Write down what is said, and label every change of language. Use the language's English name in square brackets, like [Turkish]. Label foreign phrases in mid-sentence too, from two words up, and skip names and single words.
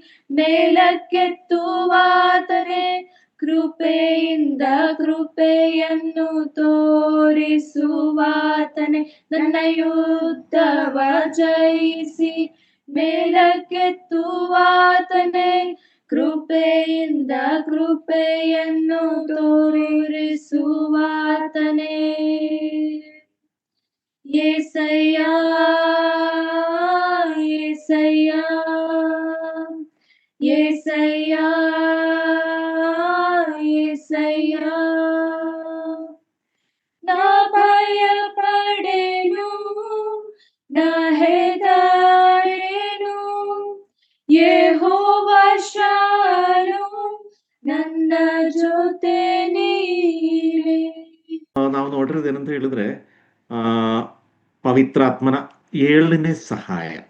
[Kannada] ಮೇಲಕ್ಕೆತ್ತುವಾತನೇ ಕೃಪೆಯಿಂದ ಕೃಪೆಯನ್ನು ತೋರಿಸುವಾತನೇ ನನ್ನ ಯುದ್ಧವ ಜಯಿಸಿ ಮೇಲಕ್ಕೆತ್ತುವಾತನೇ ಕೃಪೆಯಿಂದ ಕೃಪೆಯನ್ನು ತೋರಿಸುವಾತನೇ యేసయ్యా [Telugu] యేసయ్యా యేసయ్యా యేసయ్యా నా భయ పడెను నా [Kannada] ಹೆದರೆನು ಯೆಹೋವ ಶಾಲೋಮ್ ನನ್ನ ಜೊತೆ ನೀನೇ. ನಾವು ನೋಡಿರೋದು ಏನಂತ ಹೇಳಿದ್ರೆ ಪವಿತ್ರಾತ್ಮನ 7ನೇ ಸಹಾಯ.